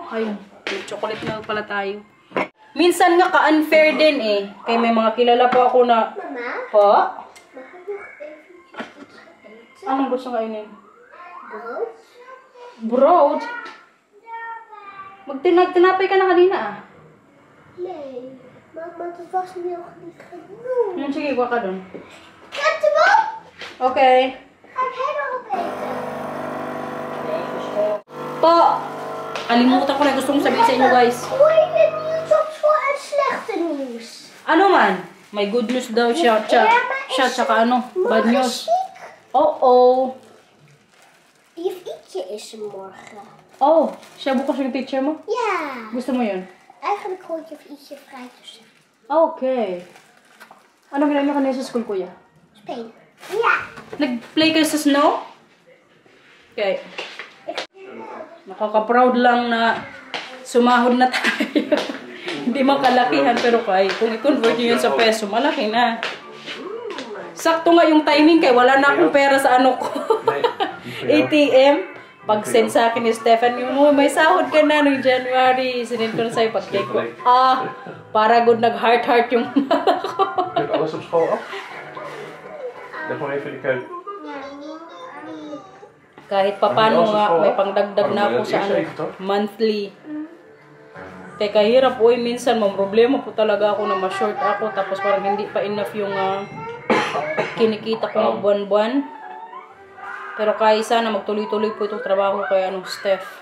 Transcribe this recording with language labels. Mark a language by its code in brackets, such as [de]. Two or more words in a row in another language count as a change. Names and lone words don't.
[tl] Ayun, chocolate na pala tayo. Minsan nga ka-unfair din Kaya may mga kilala po ako na... Mama? Po? Mag Anong gusto kainin? [nl] Brood? Brood? [tl] Tinapay ka na kanina [nl] Nee, maar het was niet genoeg genoeg. [tl] Sige, kuha ka dun. Ketchup? Okay. [nl] Ga ik helemaal opeten? [tl] Po! Kalimutan ko na gusto kong sabihin sa inyo guys. [nl] Hoor je het nieuws op school en slechte nieuws? [tl] Ano man? May [en] good news [tl] daw siya. Tsaka [en] bad news. [tl] Oh. [nl] Juf Ietje is er morgen. [tl] Oh, siya bukas yung teacher mo? [nl] Ja. [tl] Gusto mo yun? [nl] Eigenlijk hoort juf Ietje vrij te zijn. [tl] Okay. Ano ginawa niyo kanina sa school, kuya? [nl] Spelen. Yeah. [tl] Nag-play kayo sa snow? Okay. Nakaka-proud lang na sumahod na tayo. Hindi makalakihan, pero kung i-convert nyo yun sa peso, malaki na. Sakto nga yung timing kay wala na akong pera sa ano ko. ATM. Pag-send sa akin ni Stefan, yung may sahod ka na noong January. Sinend ko na sa'yo pag-check ko. Para good nag-heart-heart yung mala ko. [nl] Heb je alles op school af? Leg maar even in de keuken. [tl] Kahit papano nga, may pangdagdag na ako sa ano, monthly. Kaya kahirap, minsan may problema po talaga ako na ma-short ako. Tapos parang hindi pa enough yung kinikita ko ng buwan-buwan. Pero kaya sana magtuloy-tuloy po itong trabaho kay Steph.